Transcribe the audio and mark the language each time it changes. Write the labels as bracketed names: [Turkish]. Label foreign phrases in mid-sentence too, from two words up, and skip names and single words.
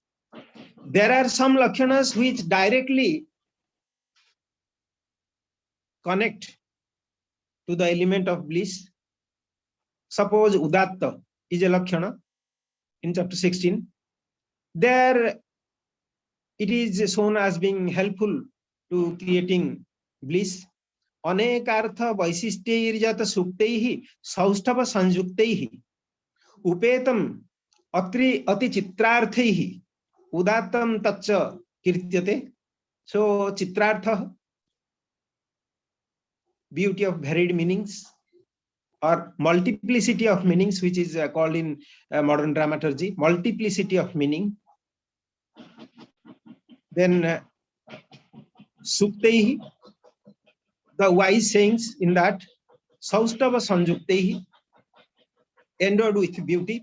[English] There are some lakshanas which directly connect to the element of bliss. Suppose udatta is a lakshana in chapter 16. There it is shown as being helpful to creating bliss. [Sanskrit] Anekartha vaisishtyairjata suktaihi saustava sanjuktaihi upetam ati chitrarthaihi udatam tatcha kirtyate. [English] So chitrartha, beauty of varied meanings or multiplicity of meanings, which is called in modern dramaturgy, multiplicity of meaning. Then suktaihi, the wise sayings in that, [Sanskrit] saustava sanjuktaihi, [English] endowed with beauty.